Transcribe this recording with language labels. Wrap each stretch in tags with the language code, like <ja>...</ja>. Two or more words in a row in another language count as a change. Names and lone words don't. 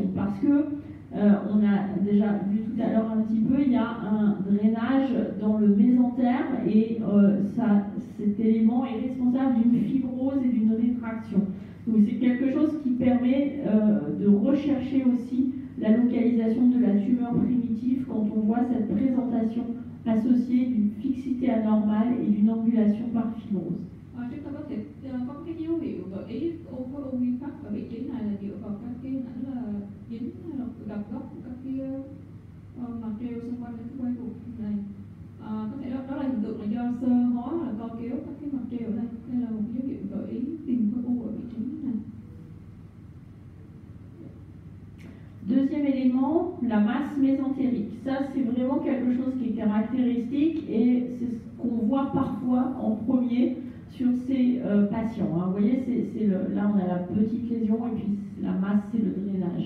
<fr>Parce que, on a déjà vu tout à l'heure un petit peu, il y a un drainage dans le mésentère et cet élément est responsable d'une fibrose et d'une rétraction. Donc c'est quelque chose qui permet de rechercher aussi la localisation de la tumeur primitive quand on voit cette présentation associée d'une fixité anormale et d'une angulation par fibrose.</fr> <vi>Chúng ta có thể có cái dấu hiệu gợi ý khối u nguyên phát ở vị trí này là dựa vào các cái ảnh là dính hay là gặp góc của các cái mặt treo xung quanh cái quay ruột này. Có thể đó là hiện tượng là do xơ hóa hoặc là co kéo các cái mặt treo ở đây. Đây là một dấu hiệu gợi ý tìm khối u ở vị trí này.</vi> <fr>Deuxième élément, la masse mésentérique. Ça, c'est vraiment quelque chose qui est caractéristique et c'est ce qu'on voit parfois en premier sur ces patients. Vous voyez, là, on a la petite lésion et puis la masse, c'est le drainage.</fr>